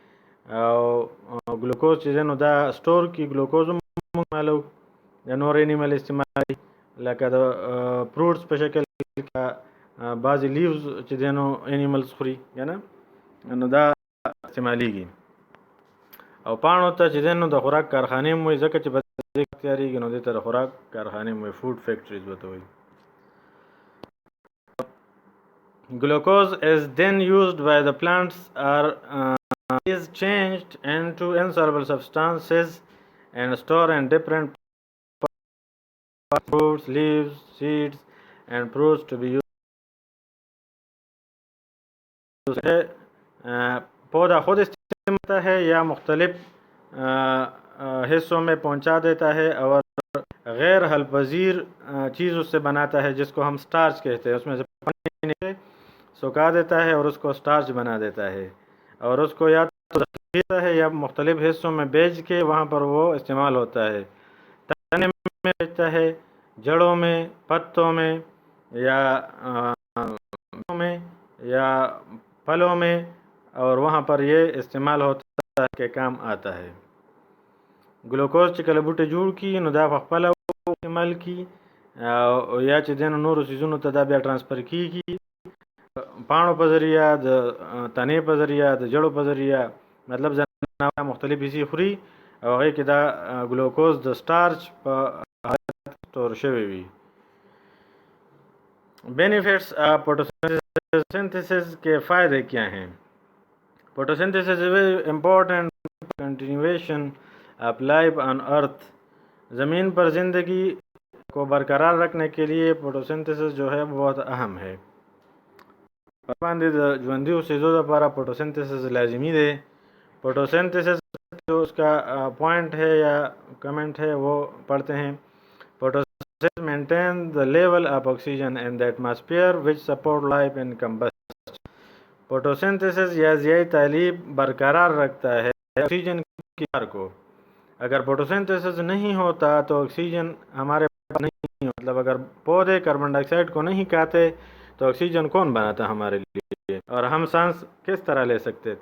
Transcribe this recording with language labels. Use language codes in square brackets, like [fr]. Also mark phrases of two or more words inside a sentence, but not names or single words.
[ps] او ګلوکوز چې دی نو دا سټور کی، ګلوکوز هم موږ استعمالو، د نور اینیمل استعمالوي لکه د فروټس په شکل کې، بعضې لیوز چې دی نو اینیملز خوري که نه، نو دا استعمالیږي، او پاڼو ته چې دی نو د خوراک کارخانې هم وایي، ځکه چې په دې کې تیارېږي نو دې ته د خوراک کارخانې هم وایي، [en] food factories [ps] ورته وایي۔ [en] Glucose is then used by the plants or is changed into insoluble substances and stored in different fruits, leaves, seeds and fruits to be used [ur] تو پودا خود استعمال کرتا ہے یا مختلف حصوں میں پہنچا دیتا ہے اور غیر حل پذیر چیز اس سے بناتا ہے جس کو ہم سٹارچ کہتے ہیں. اس میں سے پانی سکھا دیتا ہے اور اس کو سٹارچ بنا دیتا ہے اور اس کو یا تو دیتا ہے یا مختلف حصوں میں بیچ کے وہاں پر وہ استعمال ہوتا ہے. تنے میں بیچتا ہے، جڑوں میں، پتوں میں یا پھلوں میں، اور وہاں پر یہ استعمال ہوتا ہے کہ کام آتا ہے. [ps] گلوکوز چې کله بوټی جوړ کی نو دا په خپله استعمال کی یا چې دین نورو سیزونو ته دا بیا ټرانسفر کیږي پاڼو په ذریعہ، د تنې په ذریعہ، د جړو په ذریعہ، مطلب ځناور مختلف شي خوري او هغې کې دا ګلوکوز د سٹارچ په حالت کې سټور شوی وي. [en] benefits of photosynthesis [ur] کے فائدے کیا ہیں؟ [en] photosynthesis is very important continuation of life on earth. [ur] زمین پر زندگی کو برقرار رکھنے کے لیے فوٹوسنتھسس جو ہے بہت اہم ہے. [ps] باندې د ژوندیو څیزو لپاره فوٹوسنتھسس لازمی دی. [ur] فوٹوسنتھسس جو اس کا پوائنٹ ہے یا کمنٹ ہے وہ پڑھتے ہیں. [en] photosynthesis maintain the level of oxygen in the atmosphere which support life in combustion. [ur] فوٹوسنتھسس یا ضیائی تعلیب برقرار رکھتا ہے آکسیجن کی مقدار کو. اگر فوٹوسنتھسس نہیں ہوتا تو آکسیجن ہمارے پاس نہیں، مطلب اگر پودے کاربن ڈائی آکسائڈ کو نہیں کھاتے تو آکسیجن کون بناتا ہمارے لیے اور ہم سانس کس طرح لے سکتے تھے.